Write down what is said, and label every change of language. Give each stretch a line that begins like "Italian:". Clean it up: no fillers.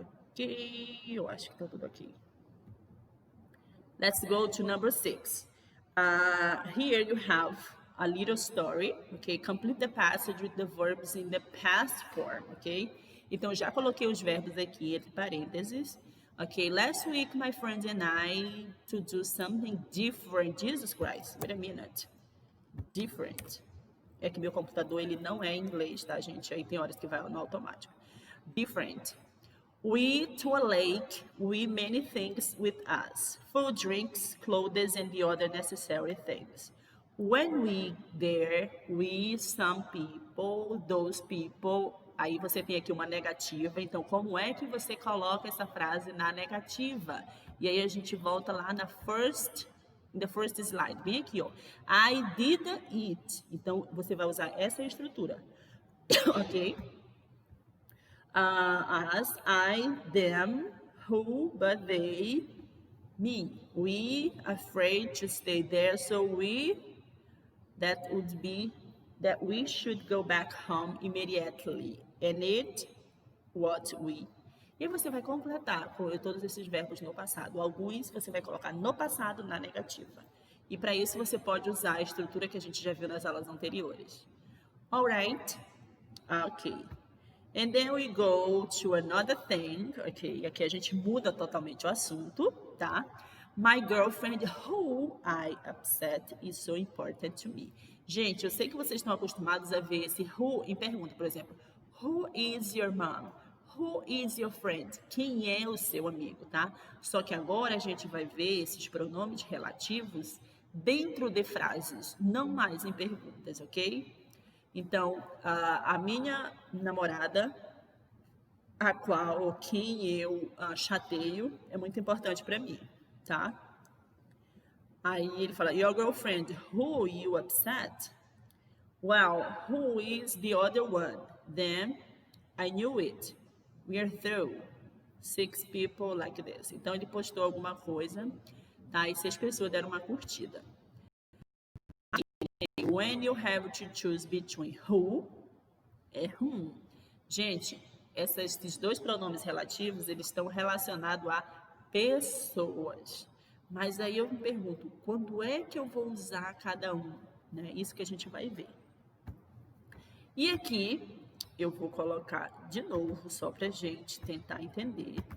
Portuguese: Ok, eu acho que tá tudo aqui.
English: Let's go to number 6. Here you have a little story, okay? Complete the passage with the verbs in the past form, okay?
Portuguese: Então, já coloquei os verbos aqui entre parênteses.
English: Okay, last week my friends and I to do something different. Jesus Christ, wait a minute. Different.
Portuguese: É que meu computador, ele não é em inglês, tá, gente? Aí tem horas que vai no automático.
English: Different. We to a lake, we many things with us. Food, drinks, clothes, and the other necessary things. When we there, we, some people, those people.
Portuguese: Aí você tem aqui uma negativa, então como é que você coloca essa frase na negativa? E aí a gente volta lá na
English: the first slide,
Portuguese: bem aqui, ó.
English: I didn't eat.
Portuguese: Então você vai usar essa estrutura, ok?
English: As, I, them, who, but they, me. We afraid to stay there, so that would be that we should go back home immediately. And it, what we.
Portuguese: E você vai completar com todos esses verbos no passado. Alguns você vai colocar no passado na negativa. E para isso você pode usar a estrutura que a gente já viu nas aulas anteriores.
English: Alright? Ok. And then we go to another thing.
Portuguese: Ok, aqui a gente muda totalmente o assunto, tá?
English: My girlfriend, who I upset, is so important to me.
Portuguese: Gente, eu sei que vocês estão acostumados a ver esse who em pergunta, por exemplo.
English: Who is your mom? Who is your friend?
Portuguese: Quem é o seu amigo, tá? Só que agora a gente vai ver esses pronomes relativos dentro de frases, não mais em perguntas, ok? Então, a minha namorada, a qual ou quem eu chateio, é muito importante para mim, tá? Aí ele fala,
English: your girlfriend, who you upset? Well, who is the other one? Then, I knew it. We are through. 6 people like this.
Portuguese: Então, ele postou alguma coisa, tá? E 6 pessoas deram uma curtida.
English: When you have to choose between who é whom.
Portuguese: Gente, esses dois pronomes relativos, eles estão relacionados a pessoas. Mas aí eu me pergunto, quando é que eu vou usar cada um? Né? Isso que a gente vai ver. E aqui eu vou colocar de novo, só para a gente tentar entender.